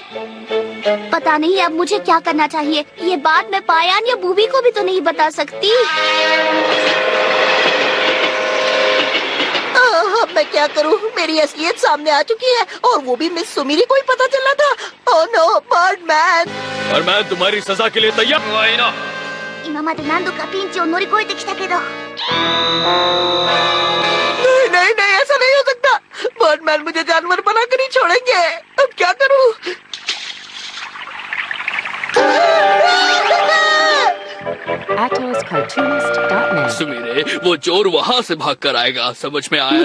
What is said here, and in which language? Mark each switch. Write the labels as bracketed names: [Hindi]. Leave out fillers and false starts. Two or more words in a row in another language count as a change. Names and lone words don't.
[Hindi] पता नहीं अब मुझे क्या करना चाहिए। ये बात मैं पायान या बूबी को भी तो नहीं बता सकती। अब मैं क्या करूं? मेरी असलियत सामने आ चुकी है और वो भी मिस सुमीरी को ही पता चला था। [English] oh no, [Hindi] बर्डमैन! बर्डमैन, तुम्हारी सजा के लिए तैयार हो आई ना? [Japanese] 今まで何度かピンチを乗り越えてきたけど。 [Hindi] नहीं नहीं नहीं, ऐसा नहीं हो सकता। बर्डमैन मुझे जानवर बनाकर ही छोड़ेंगे। अब क्या करूं? AtosCartoonist.net। सुमेरे, वो चोर वहाँ से भाग कर आएगा, समझ में आया